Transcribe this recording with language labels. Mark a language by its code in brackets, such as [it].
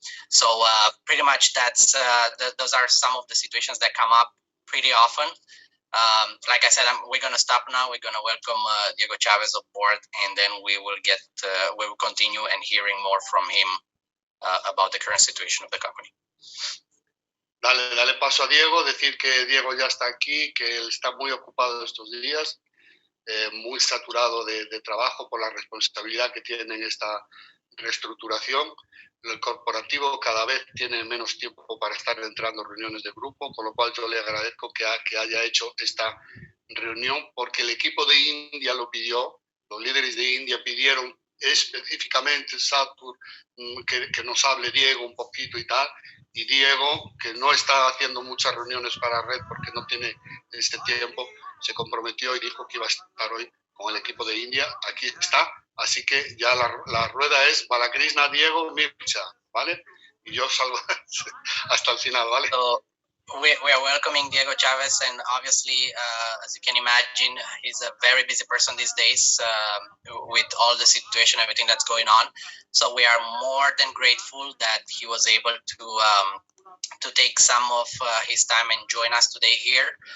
[en] So pretty much that's those are some of the situations that come up pretty often. Like I said, we're going to stop now. We're going to welcome Diego Chavez aboard, and then we will continue and hearing more from him about the current situation of the company. [es] Dale paso a Diego, decir que Diego ya está aquí, que él está muy ocupado estos días, muy saturado de trabajo por la responsabilidad que tiene en esta reestructuración. El corporativo cada vez tiene menos tiempo para estar entrando en reuniones de grupo, con lo cual yo le agradezco que haya hecho esta reunión, porque el equipo de India lo pidió, los líderes de India pidieron específicamente, Satur, que nos hable Diego un poquito y tal, y Diego, que no está haciendo muchas reuniones para Red porque no tiene este tiempo, se comprometió y dijo que iba a estar hoy con el equipo de India. Aquí está. Así que ya la rueda es Balakrishna, Diego, Mircha, ¿vale? Y yo salgo hasta el final, ¿vale? [en] So we are welcoming Diego Chavez, and obviously, as you can imagine, he's a very busy person these days with all the situation, everything that's going on. So we are more than grateful that he was able to take some of his time and join us today here.